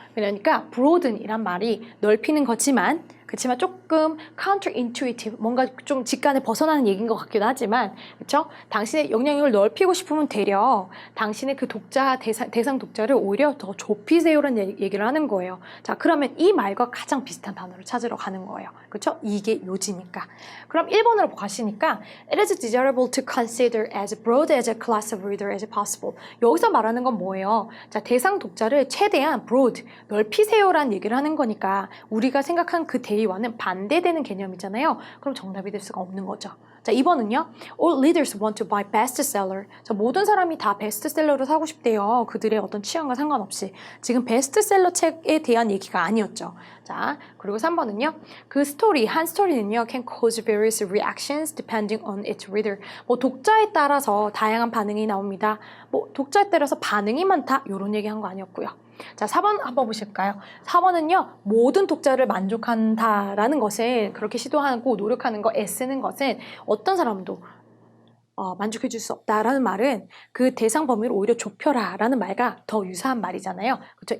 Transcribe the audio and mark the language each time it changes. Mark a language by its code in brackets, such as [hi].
[ko] 그러니까 broaden이란 말이 넓히는 거지만 그렇지만 조금 counterintuitive, 뭔가 좀 직관에 벗어나는 얘기인 것 같기도 하지만 그렇죠? 당신의 영향력을 넓히고 싶으면 되려 당신의 그 독자, 대상 독자를 오히려 더 좁히세요라는 얘기를 하는 거예요. 자, 그러면 이 말과 가장 비슷한 단어를 찾으러 가는 거예요. 그렇죠? 이게 요지니까. 그럼 1번으로 가시니까 [en] It is desirable to consider as broad as a class of reader as possible. [ko] 여기서 말하는 건 뭐예요? 자, 대상 독자를 최대한 broad, 넓히세요라는 얘기를 하는 거니까 우리가 생각한 그 대의와는 반대되는 개념이잖아요. 그럼 정답이 될 수가 없는 거죠. 자, 2번은요. [en] All readers want to buy bestseller. [ko] 자, 모든 사람이 다 베스트셀러를 사고 싶대요. 그들의 어떤 취향과 상관없이. 지금 베스트셀러 책에 대한 얘기가 아니었죠. 자, 그리고 3번은요. 그 스토리, 한 스토리는요. [en] can cause various reactions depending on its reader. [ko] 뭐 독자에 따라서 다양한 반응이 나옵니다. 뭐 독자에 따라서 반응이 많다. 이런 얘기 한 거 아니었고요. 자, 4번 한번 보실까요? 4번은요, 모든 독자를 만족한다라는 것을 그렇게 시도하고 노력하는 거, 애쓰는 것은 어떤 사람도 만족해 줄 수 없다라는 말은 그 대상 범위를 오히려 좁혀라 라는 말과 더 유사한 말이잖아요. 그렇죠?